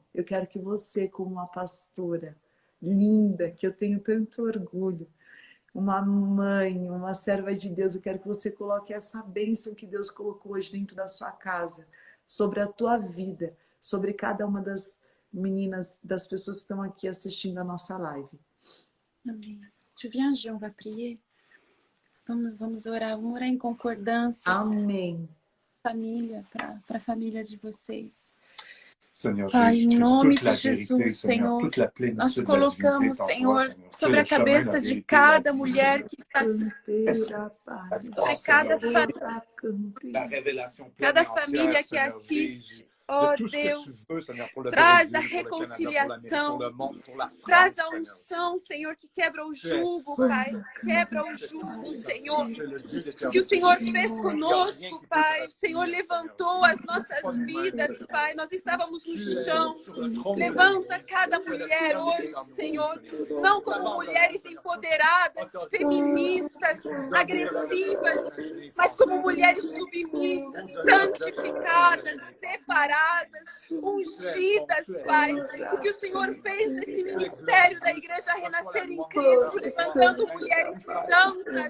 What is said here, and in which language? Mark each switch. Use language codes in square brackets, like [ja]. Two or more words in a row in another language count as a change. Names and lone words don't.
[pt] Eu quero que você, como uma pastora linda, que eu tenho tanto orgulho, uma mãe, uma serva de Deus, eu quero que você coloque essa bênção que Deus colocou hoje dentro da sua casa, sobre a tua vida, sobre cada uma das meninas, das pessoas que estão aqui assistindo a nossa live. Amém. [fr] Tu viens, Jean, vai prier? [pt] Vamos orar em concordância. Amém. Família, para a família de vocês. Senhor Pai, Jesus, em nome [fr] toute la [pt] de Jesus, [fr] vérité, [pt] Senhor, [fr] toute la plénitude [pt] nós [fr] de la [pt] colocamos, [fr] divinité en [pt] Senhor, [fr] toi, Seigneur. [pt] sobre a [fr] C'est le chemin, [pt] cabeça [fr] la [pt] de [fr] vérité, [pt] cada [fr] la vie, [pt] mulher [fr] Seigneur. [pt] que está assistindo, Sobre cada família, [fr] la révélation pleine [pt] cada [fr] et entière, [pt] família que [fr] Seigneur [pt] assiste. [fr] Jésus, [pt] Oh [fr] de tout ce que [pt] Deus, [fr] tu veux, Seigneur, pour le [pt] traz a [fr] Brésil, pour le Canada, pour l'Amérique, pour le monde, pour la France, [pt] traz a [fr] Seigneur. [pt] unção, Senhor, que quebra o [fr] Tu es [pt] jugo, [fr] saint, [pt] Pai. Quebra o [fr] tu es [pt] jugo, [fr] tout-puissant, [pt] Senhor. [fr] tu es le Dieu [pt] Que o [fr] d'éternité. [pt] Senhor fez [fr] Il y a rien [pt] conosco, [fr] qui peut te [pt] Pai. O Senhor [fr] retenir, [pt] levantou [fr] Seigneur. [pt] as nossas [fr] Pas humain, [pt] vidas, [fr] Seigneur. [pt] Pai. Nós estávamos no [fr] Tu es [pt] chão. [fr] sur le trône de la [pt] Levanta [fr] vie, [pt] cada [fr] tu es le [pt] mulher [fr] premier [pt] hoje, [fr] en nous, [pt] Senhor. [fr] Seigneur. [pt] Não como mulheres empoderadas, feministas, [fr] Donne [pt] agressivas, [fr] de la [pt] mas como mulheres submissas, santificadas, separadas, ungidas, Pai. O que o Senhor fez nesse ministério da Igreja Renascer em Cristo, levantando mulheres santas.